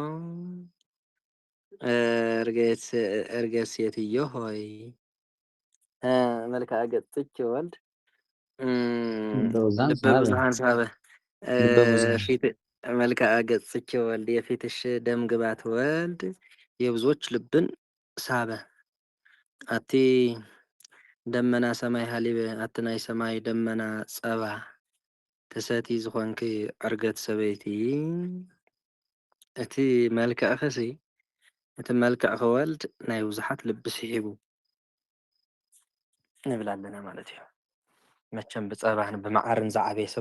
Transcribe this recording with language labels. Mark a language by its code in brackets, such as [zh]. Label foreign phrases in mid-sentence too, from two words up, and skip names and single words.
[am] እርገት ሴትዮ ሆይ [gez] መልክዓ ገጽኪ ወልድ ልበ ብዙሃን ሰሃበ [am] ፊት [gez] መልክዓ ገጽኪ ወልድ [am] የፊትሽ ደም ግባት ወልድ የብዙዎች ልብን ሳበ። [gez] አቲ ደመና ሰማይ ሀሊበ [ti] አትናይ ሰማይ ደመና ጸባ ተሰቲ ዝኾንኪ ዕርገት ሰበይቲ እቲ መልክዕኽሲ እቲ መልክዕ ወልድ ናይ ብዙሓት ልቢ ስሒቡ ንብል ኣለና ማለት እዩ። መቸም ብፀባን ብመዓርን ዝዓበየ ሰብ